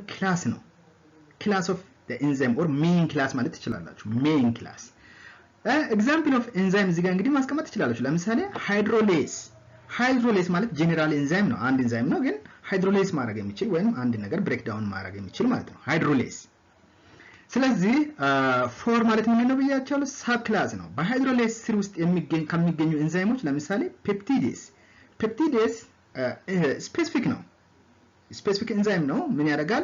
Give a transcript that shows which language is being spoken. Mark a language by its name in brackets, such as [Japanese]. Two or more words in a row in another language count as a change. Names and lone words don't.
[Amharic] ክላስ ነው። [English] class of the enzyme or main class [Amharic] ማለት ትችላላችሁ። [English] main class example of enzyme [Amharic] እዚህ ጋር እንግዲህ ማስቀመጥ ትችላላችሁ። ለምሳሌ ሃይድሮሌስ ማለት [English] general enzyme [Amharic] ነው። አንድ ኤንዛይም ነው ግን ሃይድሮሌስ ማድረግ የሚችል ወይም አንድ ነገር [English] break down [Amharic] ማድረግ የሚችል ማለት ነው ሃይድሮሌስ። ስለዚህ ፎር ማለት ምን ነው ብያችኋለሁ? [English] sub class [Amharic] ነው። በሃይድሮሌስ ስር ውስጥ ከሚገኙ ኤንዛይሞች ለምሳሌ ፔፕቲዴስ ስፔሲፊክ ነው። [English] specific enzyme [Amharic] ነው። ምን ያደርጋል?